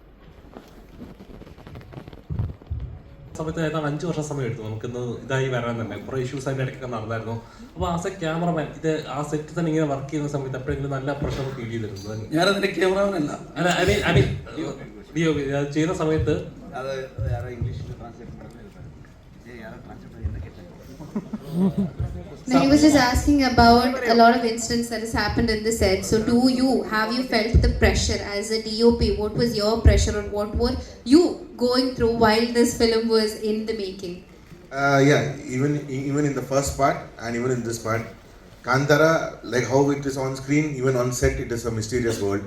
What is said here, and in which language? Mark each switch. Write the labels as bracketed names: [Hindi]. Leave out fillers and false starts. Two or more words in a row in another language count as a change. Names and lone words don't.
[Malayalam] സമയത്ത് ഏതാണ്ട് 5 വർഷം സമയം എടുത്തു നമുക്കിന്ന് ഇതായി വരാൻ തന്നെ. കുറേ ഇഷ്യൂസ് അതിൻ്റെ ഇടയ്ക്കൊക്കെ നടന്നായിരുന്നു. അപ്പോൾ [English] as a cameraman [Malayalam] ഇത് ആ സെറ്റ് തന്നെ ഇങ്ങനെ വർക്ക് ചെയ്യുന്ന സമയത്ത് എപ്പോഴെങ്കിലും നല്ല [English] pressure feel [Malayalam] ചെയ്തിരുന്നു? ഞാനതിൻ്റെ ക്യാമറമാനല്ല. അല്ല [English] I mean [Malayalam] ചെയ്യുന്ന സമയത്ത് [Tamil] അത് யாரோ இங்கிலீஷில் ட்ரான்ஸ்லேட் பண்ணுறது, யாரோ ட்ரான்ஸ்லேட் பண்ணி என்ன கேட்டாங்க? [English] No, he was just asking about a lot of incidents that has happened in the set. So, have you felt the pressure as a DOP? What was your pressure, or what were you going through while this film was in the making? Yeah, even in the first part and even in this part, Kantara, like how it is on screen, even on set, it is a mysterious world.